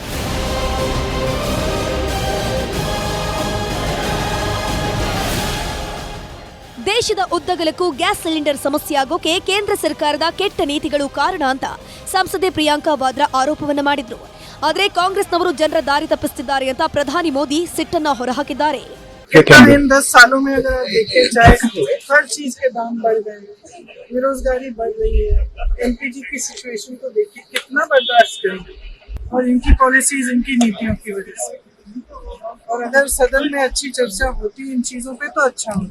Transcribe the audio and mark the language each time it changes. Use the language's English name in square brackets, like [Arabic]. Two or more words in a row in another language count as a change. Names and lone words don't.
[Kannada] ದೇಶದ ಉದ್ದಗಲಕ್ಕೂ ಗ್ಯಾಸ್ ಸಿಲಿಂಡರ್ ಸಮಸ್ಯೆ ಆಗೋಕೆ ಕೇಂದ್ರ ಸರ್ಕಾರದ ಕೆಟ್ಟ ನೀತಿಗಳು ಕಾರಣ ಅಂತ ಸಂಸದೆ ಪ್ರಿಯಾಂಕಾ ವಾದ್ರಾ ಆರೋಪವನ್ನ ಮಾಡಿದ್ರು. ಆದರೆ ಕಾಂಗ್ರೆಸ್ನವರು ಜನರ ದಾರಿ ತಪ್ಪಿಸುತ್ತಿದ್ದಾರೆ ಅಂತ ಪ್ರಧಾನಿ ಮೋದಿ ಸಿಟ್ಟನ್ನ ಹೊರಹಾಕಿದ್ದಾರೆ. [Hindi] इन 10 सालों में अगर आप देखे जाए हर चीज के दाम बढ़ गए, बेरोजगारी बढ़ रही है, एलपीजी की सिचुएशन को देखिए कितना बर्दाश्त करेंगे, और इनकी पॉलिसीज, इनकी नीतियों की वजह से. और अगर सदन में अच्छी चर्चा होती इन चीजों पे तो अच्छा होता.